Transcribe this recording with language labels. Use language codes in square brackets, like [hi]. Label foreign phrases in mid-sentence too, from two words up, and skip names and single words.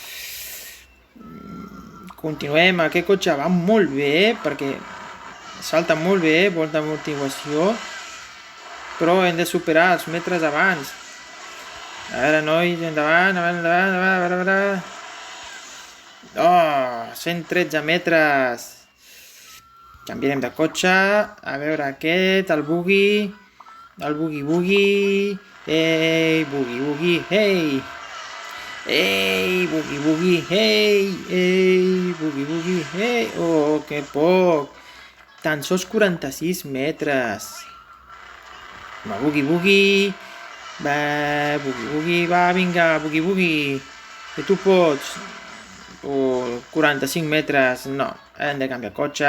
[ca] Continuem, aquest cotxe va molt bé, perquè salta molt bé, volta d'amortiguació, però hem de superar els metres abans. A veure, nois, endavant. A veure. Oh, 113 metres. Canviarem de cotxe. A veure aquest, el buggy. El buggy. Ei, buggy, ei. Ei, buggy, ei. Ei, buggy, ei. Oh, que poc. Tan sols 46 metres. Va, buggy. Va, buggy, va, vinga, buggy. Que tu pots. Oh, 45 metres. No, hem de canviar cotxe.